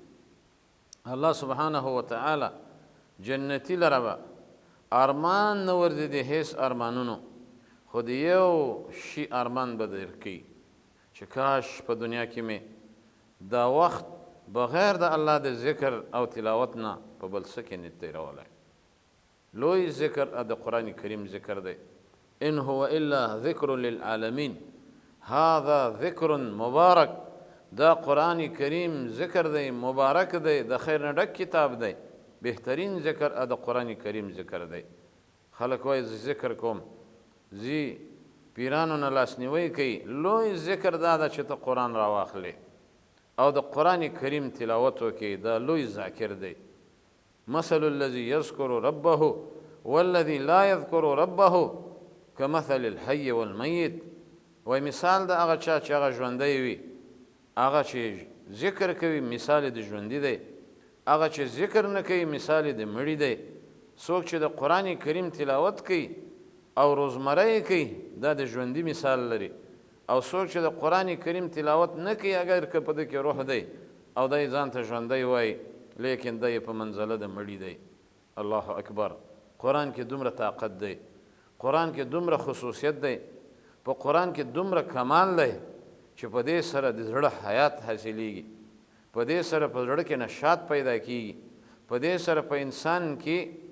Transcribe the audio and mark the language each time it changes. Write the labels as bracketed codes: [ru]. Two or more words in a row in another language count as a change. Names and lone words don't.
[ps] الله [ar] سبحانه وتعالی [ps] جنتي لره به ارمان نه ورځي د هیڅ ارمانونو خو د یو شي ارمان به درکوي چې کاش په دنیا کې مې دا وخت بغیر د الله د ذکر او تلاوت نه په بل څه کې نه تېرولی لوی ذکر د قرآن کریم ذکر دی [ar] ان هو الا ذکر للعالمین هذا ذکر مبارک [ps] دا قرآن کریم ذکر دی مبارک دی د خیر نه ډک کتاب دی بهترین ذکر د قرآن کریم ذکر دی خلک وایي زه ذکر کوم زی پیرانو نه لاسنیوی کوي لوی ذکر دا ده چې ته قرآن راواخلې او د قرآن کریم تلاوت وکړي دا لوی ذاکر دی [ar] مثل الذي يذكر ربه والذي لا يذكر ربه كمثل الحي والمیت [ps] وای مثال د هغه چا چې هغه ژوندی وي هغه چې ذکر کوي مثال د ژوندي دی هغه چې ذکر نه کوي مثال د مړي دی څوک چې د قرآن کریم تلاوت کوي او روزمره یې کوي دا د ژوندي مثال لري او څوک چې د قرآن کریم تلاوت نه کوي اگر که په ده کې روح دی او دی ځان ته ژوندی وایي لیکن دی په منزله د مړي دی [ar] الله اکبر [ps] قرآن کې دومره طاقت دی قرآن کې دومره خصوصیت دی په قرآن کې دومره کمال دی چې په دې سره د زړه حیات حاصلیږي په دې سره په زړه کې نشاط پیدا کیږي په دې سره په انسان کې